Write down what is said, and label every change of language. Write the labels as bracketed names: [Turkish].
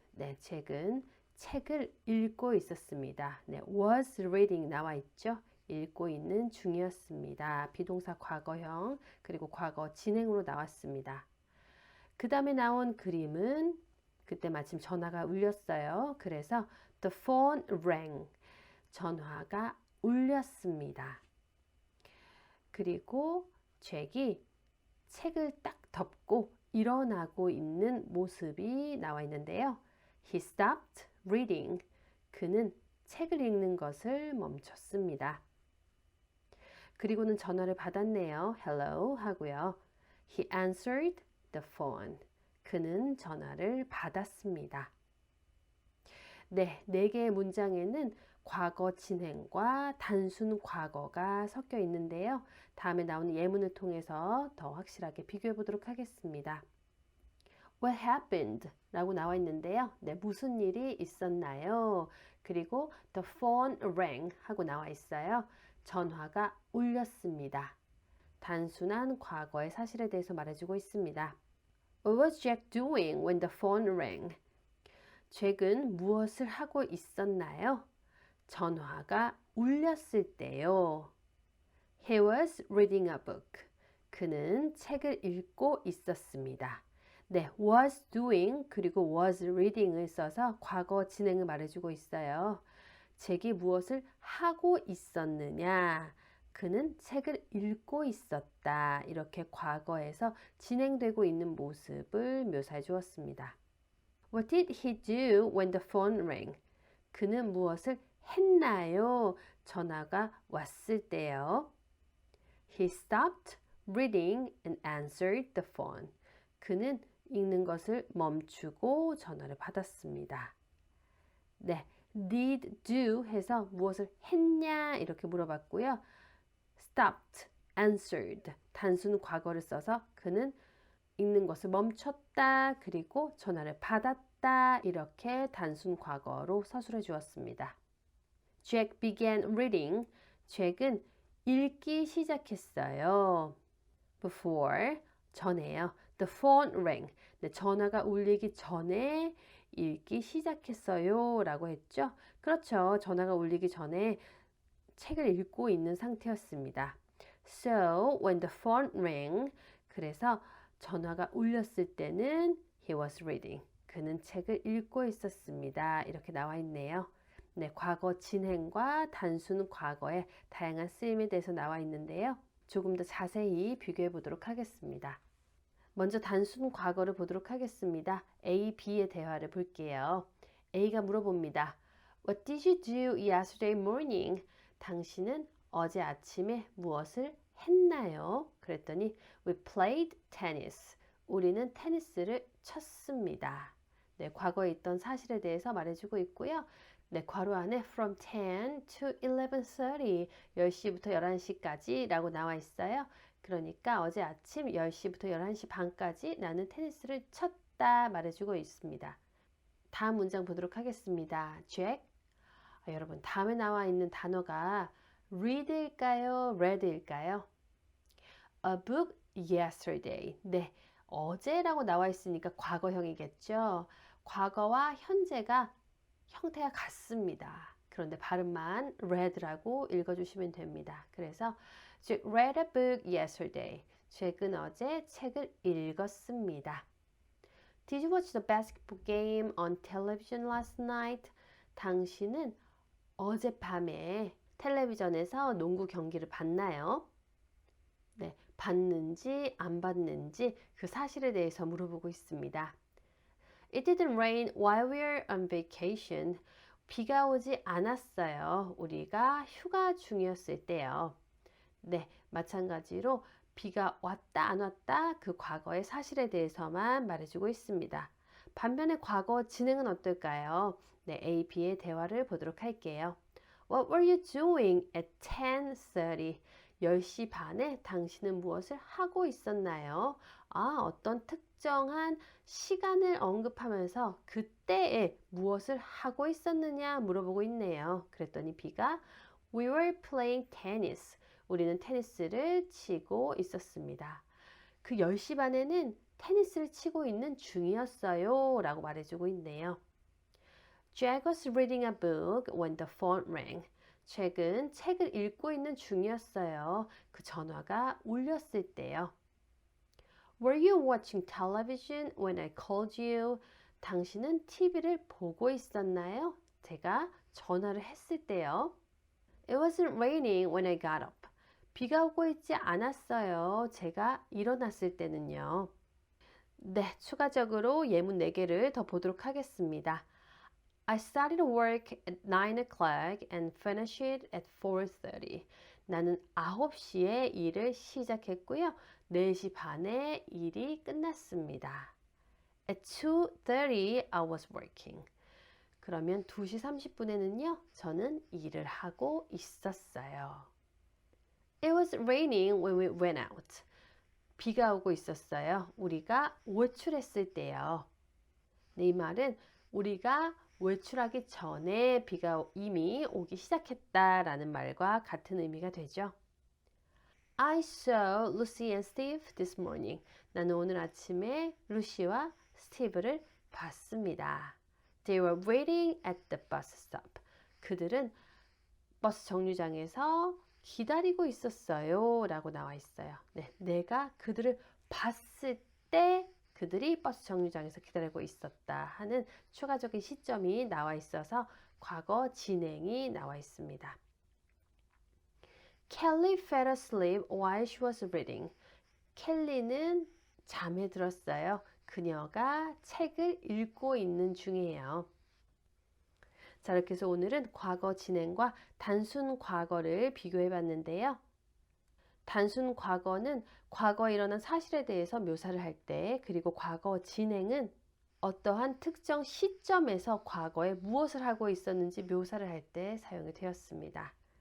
[Korean] 네, 잭은 책을 읽고 있었습니다. 네, [English] was reading [Korean] 나와 있죠. 읽고 있는 중이었습니다. 비동사 과거형 그리고 과거 진행으로 나왔습니다. 그 다음에 나온 그림은 그때 마침 전화가 울렸어요. 그래서 [English] the phone rang. [Korean] 전화가 울렸습니다. 그리고 잭이 책을 딱 덮고 일어나고 있는 모습이 나와 있는데요. [English] He stopped reading. [Korean] 그는 책을 읽는 것을 멈췄습니다. 그리고는 전화를 받았네요. [English] Hello [Korean] 하고요. [English] He answered the phone. [Korean] 그는 전화를 받았습니다. 네, 네 개의 문장에는 과거 진행과 단순 과거가 섞여 있는데요. 다음에 나오는 예문을 통해서 더 확실하게 비교해 보도록 하겠습니다. [English] What happened? [Korean] 라고 나와 있는데요. 네, 무슨 일이 있었나요? 그리고 [English] the phone rang [Korean] 하고 나와 있어요. 전화가 울렸습니다. 단순한 과거의 사실에 대해서 말해주고 있습니다. [English] What was Jack doing when the phone rang? [Korean] 잭은 무엇을 하고 있었나요? 전화가 울렸을 때요. [English] He was reading a book. [Korean] 그는 책을 읽고 있었습니다. 네, [English] was doing [Korean] 그리고 [English] was reading [Korean] 을 써서 과거 진행을 말해주고 있어요. 잭이 무엇을 하고 있었느냐? 그는 책을 읽고 있었다. 이렇게 과거에서 진행되고 있는 모습을 묘사해 주었습니다. [English] What did he do when the phone rang? [Korean] 그는 무엇을 했나요? 전화가 왔을 때요. [English] He stopped reading and answered the phone. [Korean] 그는 읽는 것을 멈추고 전화를 받았습니다. 네, [English] did do [Korean] 해서 무엇을 했냐 이렇게 물어봤고요. [English] stopped, answered [Korean] 단순 과거를 써서 그는 읽는 것을 멈췄다 그리고 전화를 받았다 이렇게 단순 과거로 서술해 주었습니다. [English] Jack began reading. [Korean] 잭은 읽기 시작했어요. [English] Before [Korean] 전에요. [English] The phone rang. [Korean] 네, 전화가 울리기 전에 읽기 시작했어요 라고 했죠. 그렇죠. 전화가 울리기 전에 책을 읽고 있는 상태였습니다. [English] So when the phone rang, [Korean] 그래서 전화가 울렸을 때는 [English] he was reading. [Korean] 그는 책을 읽고 있었습니다. 이렇게 나와 있네요. 네, 과거 진행과 단순 과거의 다양한 쓰임에 대해서 나와 있는데요. 조금 더 자세히 비교해 보도록 하겠습니다. 먼저 단순 과거를 보도록 하겠습니다. A, B의 대화를 볼게요. A가 물어봅니다. [English] What did you do yesterday morning? [Korean] 당신은 어제 아침에 무엇을 했나요? 그랬더니 [English] We played tennis. [Korean] 우리는 테니스를 쳤습니다. 네, 과거에 있던 사실에 대해서 말해주고 있고요. 네, 괄호 안에 [English] from 10 to 11:30, [Korean] 10시부터 11시까지 라고 나와 있어요. 그러니까 어제 아침 10시부터 11시 반까지 나는 테니스를 쳤다 말해주고 있습니다. 다음 문장 보도록 하겠습니다. [English] Jack. [Korean] 여러분, 다음에 나와 있는 단어가 read일까요? [English] read일까요? A book yesterday. [Korean] 네, 어제라고 나와 있으니까 과거형이겠죠. 과거와 현재가 형태가 같습니다. 그런데 발음만 read라고 읽어주시면 됩니다. [English] 그래서 Jack read a book yesterday. [Korean] 잭은 어제 책을 읽었습니다. [English] Did you watch the basketball game on television last night? [Korean] 당신은 어젯밤에 텔레비전에서 농구 경기를 봤나요? 네, 봤는지 안 봤는지 그 사실에 대해서 물어보고 있습니다. [English] It didn't rain while we were on vacation. [Korean] 비가 오지 않았어요. 우리가 휴가 중이었을 때요. 네, 마찬가지로 비가 왔다 안 왔다 그 과거의 사실에 대해서만 말해주고 있습니다. 반면에 과거 진행은 어떨까요? 네, A, B의 대화를 보도록 할게요. [English] What were you doing at 10:30? [Korean] 10시 반에 당신은 무엇을 하고 있었나요? 어떤 특정한 시간을 언급하면서 그때에 무엇을 하고 있었느냐 물어보고 있네요. 그랬더니 B가 [English] We were playing tennis. [Korean] 우리는 테니스를 치고 있었습니다. 그 10시 반에는 테니스를 치고 있는 중이었어요. 라고 말해주고 있네요. [English] Jack was reading a book when the phone rang. [Korean] 최근 책을 읽고 있는 중이었어요. 그 전화가 울렸을 때요. [English] Were you watching television when I called you? [Korean] 당신은 TV를 보고 있었나요? 제가 전화를 했을 때요. [English] It wasn't raining when I got up. [Korean] 비가 오고 있지 않았어요. 제가 일어났을 때는요. 네, 추가적으로 예문 4개를 더 보도록 하겠습니다. [English] I started work at 9 o'clock and finished it at 4:30. [Korean] 나는 9시에 일을 시작했고요. 4시 반에 일이 끝났습니다. [English] At 2:30 I was working. [Korean] 그러면 2시 30분에는요. 저는 일을 하고 있었어요. [English] It was raining when we went out. [Korean] 비가 오고 있었어요. 우리가 외출했을 때요. 네, 이 말은 우리가 외출하기 전에 비가 이미 오기 시작했다라는 말과 같은 의미가 되죠. [English] I saw Lucy and Steve this morning. [Korean] 나는 오늘 아침에 루시와 스티브를 봤습니다. [English] They were waiting at the bus stop. [Korean] 그들은 버스 정류장에서 기다리고 있었어요. 라고 나와 있어요. 네, 내가 그들을 봤을 때 그들이 버스 정류장에서 기다리고 있었다 하는 추가적인 시점이 나와 있어서 과거 진행이 나와 있습니다. [English] Kelly fell asleep while she was reading. [Korean] 켈리는 잠에 들었어요. 그녀가 책을 읽고 있는 중이에요. 자, 이렇게 해서 오늘은 과거 진행과 단순 과거를 비교해 봤는데요. 단순 과거는 과거에 일어난 사실에 대해서 묘사를 할 때, 그리고 과거 진행은 어떠한 특정 시점에서 과거에 무엇을 하고 있었는지 묘사를 할 때 사용이 되었습니다.